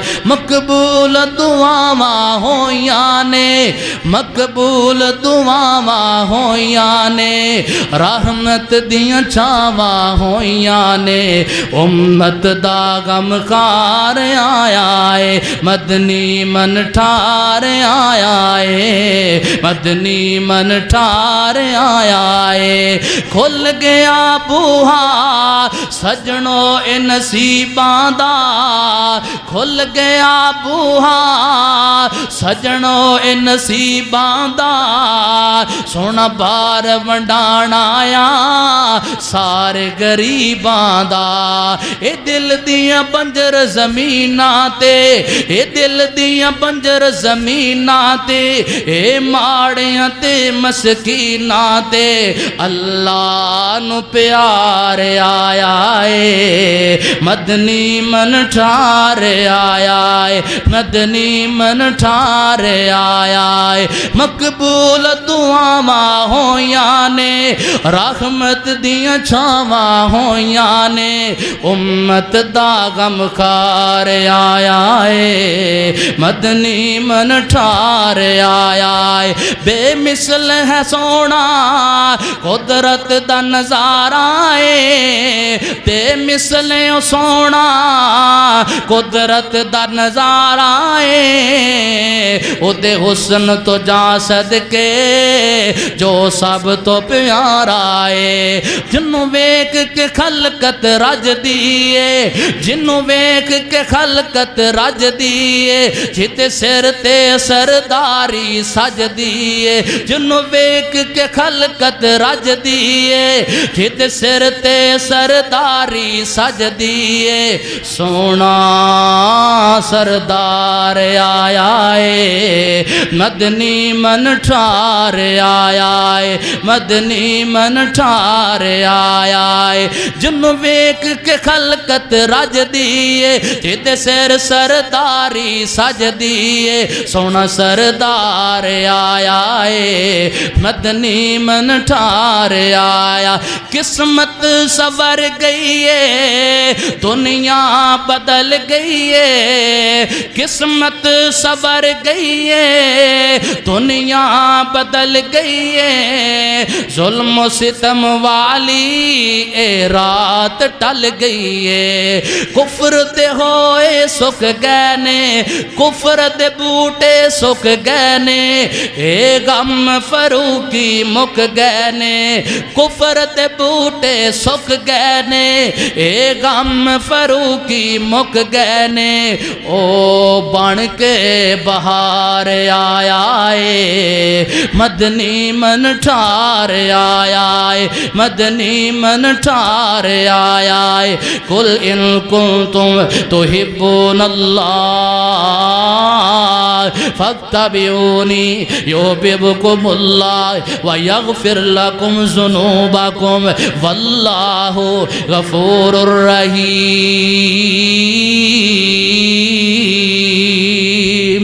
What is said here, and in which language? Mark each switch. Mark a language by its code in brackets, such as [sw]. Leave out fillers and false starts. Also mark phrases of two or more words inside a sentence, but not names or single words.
[pa] مقبول دعاواں ہویاں نے، مقبول دعاواں ہو نے، رحمت دیاں چھاواں ہویاں نے، امت دا غم خوار آیا ہے، مدنی من ٹھار آیا ہے، مدنی من ٹھار آیا ہے. کھل گیا بوہا سجنو اے نصیباں دا کھل گیا بوہا سجنو اے نصیباں دا سونا بار ونڈان آیا سارے غریباں دا اے دل دیاں بنجر زمیناں تے اے دل دیاں بنجر زمیناں تے اے ماڑیاں تے مسکیناں تے اللہ نو پیار آیا اے مدنی من ٹھار آیا اے مدنی من ٹھار آیا اے مقبول دعاواں ہویاں نے رحمت دیاں چھاواں ہویاں نے امت دا غم خار آیا اے مدنی من ٹھار آیا اے بے مثل ہے سونا قدرت دا نظارہ اے بے مثل سونا قدرت دا نظارہ اے او دے حسن تو جا صدقے جو سب تو پیارا اے جنوں ویک کے خلقت رج دیئے جنوں ویک کے خلقت رج دیئے جتے سر تے سرداری سج دیئے جنوں ویک کے خلقت رج دیئے جتے سر تے سرداری سج دیئے سونا سردار آیا اے مدنی من ٹھار آیا اے مدنی من ٹھار آیا اے جنوں ویک کے خلقت رج دیئے جتے سر سرداری سج دیئے سونا سردار آیا اے مدنی من ٹھار آیا قسمت سور گئی ہے دنیا بدل گئی ہے قسمت سور گئی ہے دنیا بدل گئی ہے ظلم و ستم والی اے رات ٹل گئی ہے کفر دے ہوئے سکھ گئے نے کفر دے بوٹے سکھ گئے نے اے غم فروخی مک گئے نے کفر دے بوٹے سکھ گئے نے اے غم فروخی مک گئے نے او بن کے بہار آیا اے مدنی من ٹھار آیا اے مدنی من ٹھار آیا اے [ar] قل ان کنتم تحبون اللہ فاتبعونی یحببکم اللہ ویغفر لکم ذنوبکم واللہ غفور الرحیم۔